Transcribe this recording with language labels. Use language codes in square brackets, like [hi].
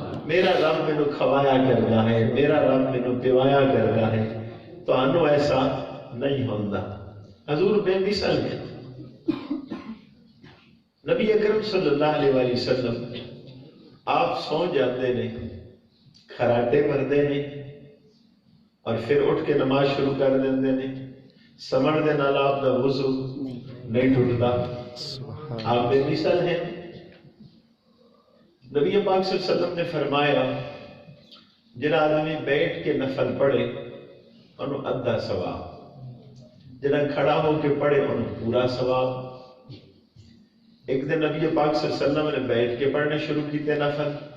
[pa] میرا رب مینوں کھوایا کرتا ہے، میرا رب مینوں پیوایا کرتا ہے، تو انو ایسا نہیں ہوندا. [ur] حضور بے مثل ہے. [pa] نبی اکرم صلی اللہ علیہ وآلہ وسلم آپ سو جاتے نے، خراٹے بھردے نے اور پھر اٹھ کے نماز شروع کر دیندے نے. سمجھ دے نال آپ دا وضو نہیں ٹوٹتا. [ur] آپ بے مثل ہیں. [pa] نبی پاک صلی اللہ علیہ وسلم نے فرمایا جڑا آدمی بیٹھ کے نفل پڑھے انہوں ادھا ثواب، جڑا کھڑا ہو کے پڑھے انہوں پورا ثواب. ایک دن نبی پاک صلی اللہ علیہ وسلم نے بیٹھ کے پڑھنے شروع کیتے نفل.